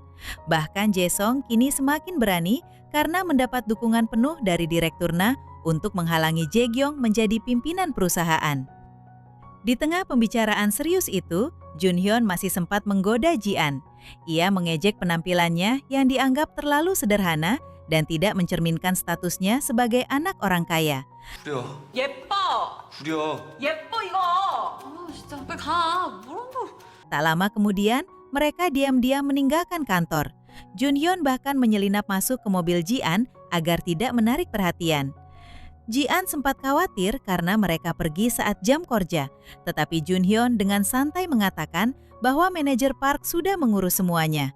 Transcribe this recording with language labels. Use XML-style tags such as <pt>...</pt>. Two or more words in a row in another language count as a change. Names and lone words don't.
<id>Bahkan Jae-song kini semakin berani karena mendapat dukungan penuh dari Direktur Na untuk menghalangi Jae-gyong menjadi pimpinan perusahaan. Di tengah pembicaraan serius itu, Junhyun masih sempat menggoda Ji-an. Ia mengejek penampilannya yang dianggap terlalu sederhana dan tidak mencerminkan statusnya sebagai anak orang kaya.</id> <ko>구려. 예뻐! 구려. 예뻐 이거! 진짜 빨리 가. 뭐라고?</ko> <id>Tak lama kemudian, mereka diam-diam meninggalkan kantor. Junhyun bahkan menyelinap masuk ke mobil Ji-an agar tidak menarik perhatian. Ji-an sempat khawatir karena mereka pergi saat jam kerja, tetapi Junhyun dengan santai mengatakan bahwa manajer Park sudah mengurus semuanya.</id>